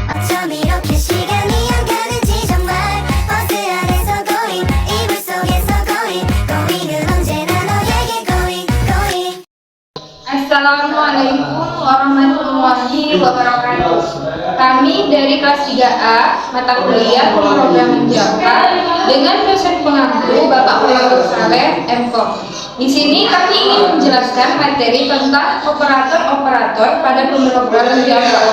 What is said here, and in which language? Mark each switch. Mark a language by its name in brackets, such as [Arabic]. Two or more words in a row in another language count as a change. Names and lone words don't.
[Korean] 좀 이렇게 시간이 안 가는지 정말 버스 안에서 going 이불 속에서 going은 언제나 너에게 going. [Arabic] السلام عليكم ورحمة الله وبركاته. [Indonesian] Kami dari kelas 3A mata kuliah pemrograman Java dengan dosen pengampu Bapak Muhammad Saleh M.Com. Di sini kami ingin menjelaskan materi tentang operator-operator pada pemrograman Java.